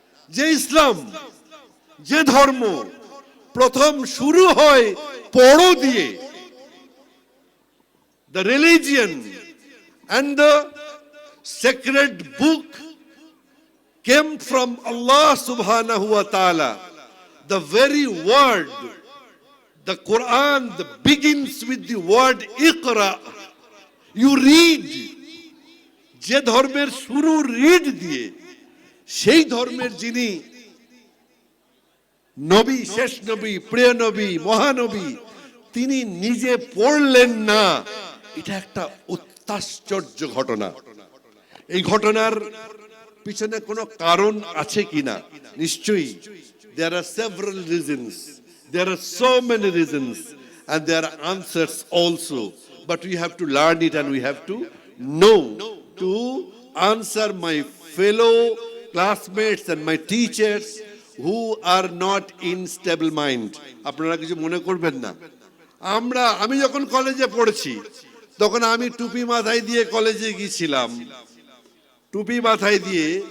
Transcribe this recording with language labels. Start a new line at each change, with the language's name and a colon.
Bangla: যে ইসলাম, যে ধর্ম প্রথম শুরু হয় পড়ো দিয়ে,
English: the religion and the sacred book came from Allah subhanahu wa ta'ala. The very word, the Quran, begins with the word Iqra. You read.
Bangla: যে ধর্মের শুরু রিড দিয়ে, সেই ধর্মের যিনি নবী, শেষ নবী, প্রিয় নবী, মহানবী, তিনি নিজে পড়লেন না। এটা একটা অত্যাশ্চর্য ঘটনা। এই ঘটনার পিছনে কোনো কারণ আছে কিনা? নিশ্চয়ই।
English: there are several reasons, there are so many reasons, and there are answers also, but we have to learn it and we have to know to answer my fellow classmates and my teachers who are not in stable mind.
Bangla: আপনারা কিছু মনে করবেন না। আমি যখন কলেজে পড়েছি তখন আমি টুপি মাথায় দিয়ে কলেজে গিয়েছিলাম, টুপি মাথায় দিয়ে।